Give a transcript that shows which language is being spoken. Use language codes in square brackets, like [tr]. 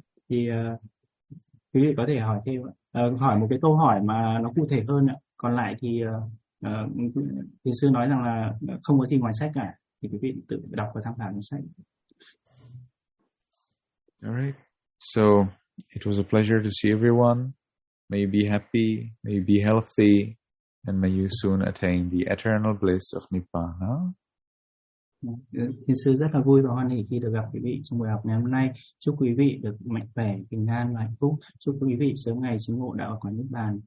[vi] Thì quý vị có thể hỏi thêm, hỏi một cái câu hỏi mà nó cụ thể hơn ạ. Còn lại thì thiền sư nói rằng là không có gì ngoài sách cả, thì quý vị tự đọc và tham khảo trong sách. [en] All right. So it was a pleasure to see everyone. May you be happy, may you be healthy, and may you soon attain the eternal bliss of Nibbana. [vi] Thiền sư rất là vui và hoan hỷ khi được gặp quý vị trong buổi học ngày hôm nay. Chúc quý vị được mạnh khỏe, bình an và hạnh phúc. Chúc quý vị sớm ngày chứng ngộ đạo quả Niết Bàn.